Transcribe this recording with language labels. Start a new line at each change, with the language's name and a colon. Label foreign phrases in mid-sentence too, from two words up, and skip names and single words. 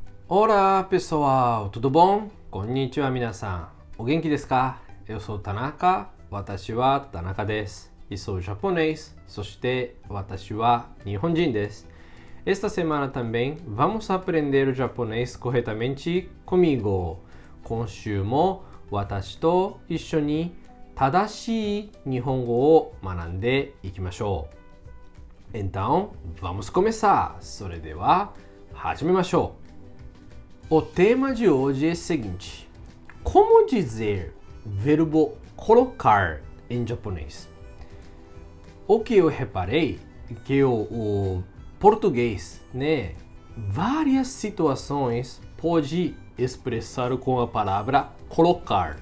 Portuguese: Olá, pessoal, tudo bom?
Japanese: こんにちは、皆さん. お元気ですか?
Portuguese: Eu sou Tanaka,
Japanese: 私は田中です.
Portuguese: E sou japonês,
Japanese: そして私は日本人です。
Portuguese: Esta semana também vamos aprender o japonês corretamente comigo.
Japanese: 今週も私と一緒に正しい日本語を学んでいきましょう。
Portuguese: Então, vamos começar.
Japanese: それでは始めましょう。
Portuguese: O tema de hoje é o seguinte: como dizer verbo colocar em japonês? O que eu reparei é que o português, né, várias situações pode expressar com a palavra colocar.